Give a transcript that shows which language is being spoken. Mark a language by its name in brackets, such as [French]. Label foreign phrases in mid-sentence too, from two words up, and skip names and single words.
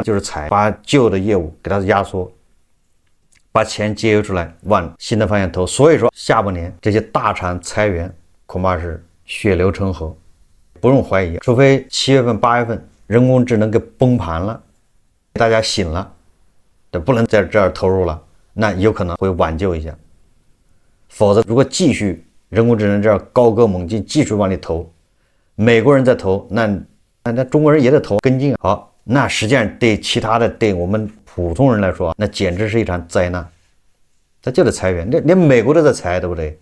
[Chinese] 就是裁，把舊的業務給他壓縮，把錢節約出來，往新的方向投。所以說，下半年這些大廠裁員恐怕是血流成河，不用懷疑。除非7月份、8月份人工智能給崩盤了，大家醒了，不能在這兒投入了，那有可能會挽救一下。否則，如果繼續人工智能這樣高歌猛進，繼續往裡投，美國人在投，那中國人也得投跟進。好，那實際上對其他的，對我們普通人來說，那簡直是一場災難。他就得裁員，连美國都在裁，對不對？